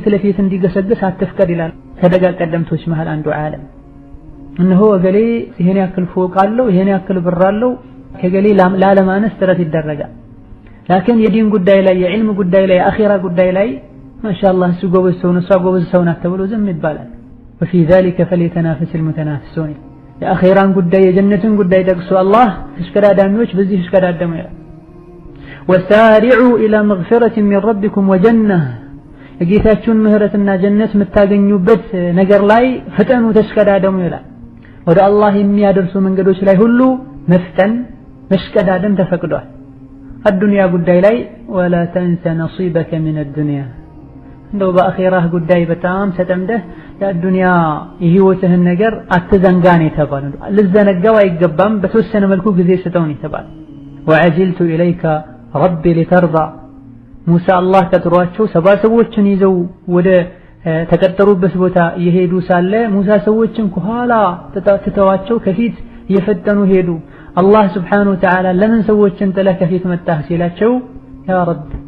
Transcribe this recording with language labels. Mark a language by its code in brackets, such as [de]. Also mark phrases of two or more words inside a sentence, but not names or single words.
[am] ለፊት እንዲገሰግስ አትፍቀድ ይላል ከደጋ ቀደምቶች መሃል አንዱ ዓለም። እነሆ እገሌ ይሄን ያክል ፎቅ አለው፣ ይሄን ያክል ብር አለው፣ ከገሌ ላለማነስ ጥረት ይደረጋል። ላኪን የዲን ጉዳይ ላይ የዕልም ጉዳይ ላይ የአኺራ ጉዳይ ላይ ማሻአላህ እሱ ጎበዝ ሰው ነው እሷ ጎበዝ ሰው ናት ተብሎ ዝም ይባላል። [ar] وفي ذلك فليتنافس المتنافسون [am] የአኺራን ጉዳይ የጀነትን ጉዳይ ጠቅሶ አላህ ተሽከዳዳሚዎች በዚህ ተሽከዳደሙ ይላል። [ar] وسارعوا إلى مغفرة من ربكم وجنة [am] የጌታችሁን ምህረትና ጀነት የምታገኙበት ነገር ላይ ፍጠኑ ተሽከዳደሙ ይላል። ወደ አላህ የሚያደርሱ መንገዶች ላይ ሁሉ መፍጠን መሽከዳደም ተፈቅዷል። አዱንያ ጉዳይ ላይ [ar] ولا تنس نصيبك من الدنيا [am] እንደው በአኺራህ ጉዳይ በጣም ተጠምደህ የአዱንያ የህይወትህን ነገር አትዘንጋን የተባለው ልዘነጋው አይገባም። በተወሰነ መልኩ ጊዜ ስጠውን የተባለው [ar] وعجلت إليك ربي لترضى [am] ሙሳ አላህ ቀጥሯቸው 70 ሰዎችን ይዘው ወደ ተቀጠሩበት ቦታ እየሄዱ ሳለ ሙሳ ሰዎችን ከኋላ ተተዋቸው ከፊት እየፈጠኑ ሄዱ። አላህ [ar] سبحانه وتعالى [am] ለምን ሰዎችን ጥለህ ከፊት መጣህ ሲላቸው [ar] يا رب